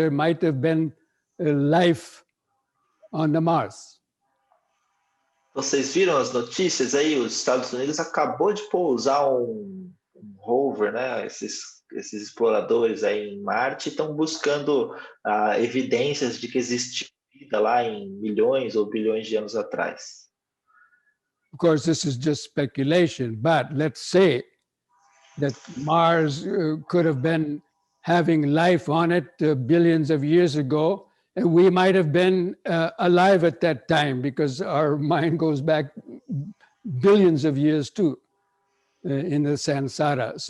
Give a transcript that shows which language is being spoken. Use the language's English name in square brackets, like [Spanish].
[English] There might have been life on the Mars. [Portuguese] Vocês viram as notícias aí? Os Estados Unidos acabou de pousar um rover, né? Esses exploradores aí em Marte estão buscando evidências de que existiu vida lá em milhões ou bilhões de anos atrás. [English] Of course, this is just speculation, but let's say that Mars could have been having life on it billions of years ago, and we might have been alive at that time because our mind goes back billions of years too in the samsara.